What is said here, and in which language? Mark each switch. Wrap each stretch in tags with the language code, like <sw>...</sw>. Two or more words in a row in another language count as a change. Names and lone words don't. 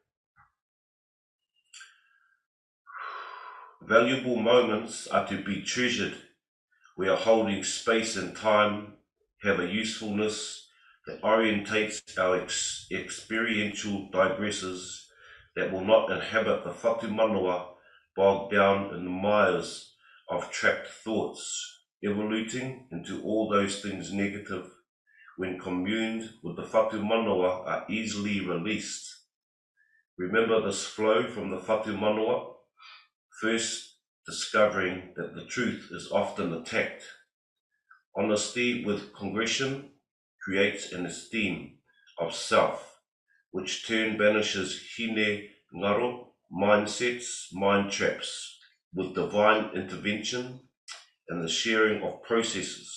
<en>Valuable moments are to be treasured. We are holding space and time, have a usefulness that orientates our experiential digresses that will not inhabit the</en> <mi>whatu manawa,</mi> <en>bogged down in the mires of trapped thoughts, evoluting into all those things negative, when communed with the</en> <mi>whatu manawa,</mi> <en>are easily released. Remember this flow from the</en> <mi>whatu manawa,</mi> <en>first discovering that the truth is often attacked. Honesty with congression creates an esteem of self, which turn banishes Hinengaro mindsets, mind traps, with divine intervention and the sharing of processes.</en>